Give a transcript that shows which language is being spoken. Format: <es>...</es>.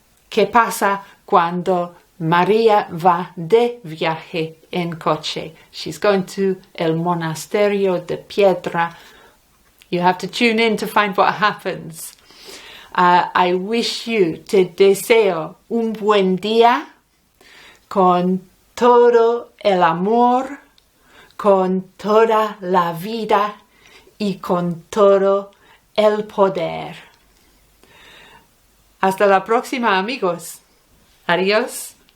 <es>¿Qué pasa cuando María va de viaje en coche?</es> <en>She's going to el monasterio de piedra. You have to tune in to find what happens. I wish you,</en> <es>te deseo un buen día con todo el amor, con toda la vida y con todo el poder. Hasta la próxima, amigos. Adiós.</es>